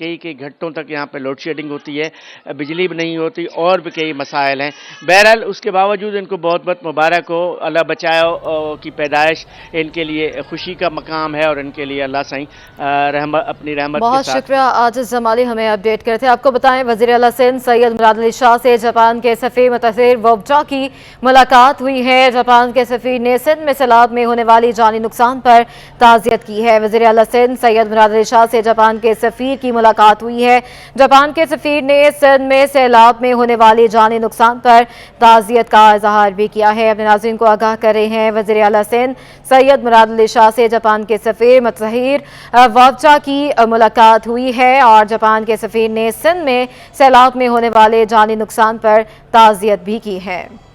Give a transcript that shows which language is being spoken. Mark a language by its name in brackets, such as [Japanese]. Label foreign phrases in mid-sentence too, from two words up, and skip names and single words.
[Urdu] کئی گھنٹوں تک یہاں پر [English] load shedding [Urdu] ہوتی ہے، بجلی بھی نہیں ہوتی، اور بھی کئی مسائل ہیں. بہرحال اس کے باوجود ان کو بہت بہت مبارک ہو. اللہ بچاؤ کی پیدائش ان کے لیے خوشی کا مقام ہے اور ان کے لیے اللہ سائیں اپنی رحمت بہت کے ساتھ. شکریہ عاجز جمالی ہمیں اپڈیٹ کرتے ہیں. آپ کو بتائیں وزیر اعلیٰ سندھ سید مراد علی شاہ سے جاپان کے سفیر متاثر وبجا کی ملاقات ہوئی ہے. جاپان کے سفیر نے سندھ میں سیلاب میں ہونے والی جانی نقصان پر تعزیت کی ہے. وزیر اعلیٰ سندھ سید مراد علی شاہ سے جاپان کے سفیر کی ملاقات ہوئی ہے. جاپان کے سفیر نے سندھ میں سیلاب میں ہونے والی جانی نقصان پر تعزیت کا اظہار بھی کیا ہے. اپنے ناظرین کو آگاہ کر رہے ہیں وزیر اعلیٰ سندھ سید مراد علی شاہ سے جاپان کے سفیر متاثر وبجا کی ملاقات ہوئی ہے اور جاپان کے سفیر نے سندھ میں سیلاب میں ہونے والے جانی نقصان پر تعزیت بھی کی ہے.